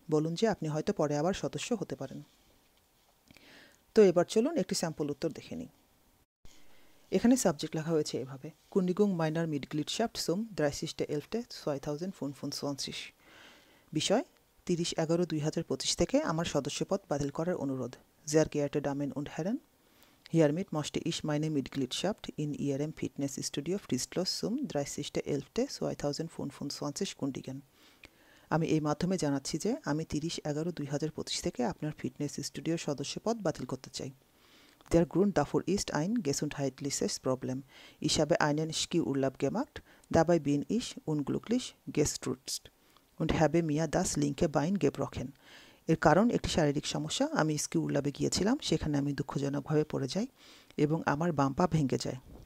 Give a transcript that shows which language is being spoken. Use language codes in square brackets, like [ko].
[bn] বলুন যে আপনি হয়তো পরে আবার সদস্য হতে পারেন। তো এবার চলুন একটি স্যাম্পল উত্তর দেখে নিই। এখানে সাবজেক্ট লেখা হয়েছে এভাবে: [de] কুন্ডিগুং মাইনার মিটগ্লিডশাফট zum 30.11.2025। [bn] বিষয় 30/11/2025 থেকে আমার সদস্যপদ বাতিল করার অনুরোধ। [de] Sehr geehrte Damen und Herren, hiermit möchte ich meine Mitgliedschaft in Ihrem Fitnessstudio fristlos zum 30.11.2025 kündigen. [bn] আমি এই মাধ্যমে জানাচ্ছি যে আমি 30/11/2025 থেকে আপনার ফিটনেস স্টুডিওর সদস্যপদ বাতিল করতে চাই। [de] Der Grund dafür ist ein gesundheitliches Problem. Ich habe einen Skiurlaub gemacht, dabei bin ich unglücklich gestürzt und habe mir das linke Bein gebrochen. [bn] এর কারণ একটি শারীরিক সমস্যা। আমি স্কি উল্লাবে গিয়েছিলাম, সেখানে আমি দুঃখজনকভাবে পড়ে যাই এবং আমার বাম পা ভেঙে যায়।